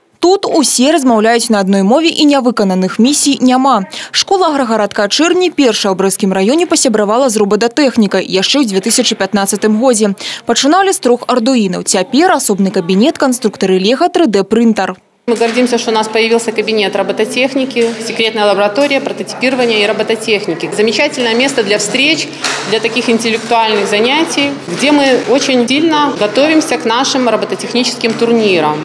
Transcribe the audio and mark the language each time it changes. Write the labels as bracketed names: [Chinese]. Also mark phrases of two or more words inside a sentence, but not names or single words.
[Belarusian] Тут усе размаўляюць на одной мове і нявыкананых місій няма. Школа аграгарадка Чэрні першая ў брэсцкім раёне пасябравала з робататэхнікай яшчэ ў 2015 годзе. Пачыналі з 3 ардуінаў. Цяпер асобны кабінет канструктары Лего 3D-принтер. [Russian] Мы гордимся, что у нас появился кабинет робототехники, секретная лаборатория прототипирования и робототехники. Замечательное место для встреч, для таких интеллектуальных занятий, где мы очень сильно готовимся к нашим робототехническим турнирам.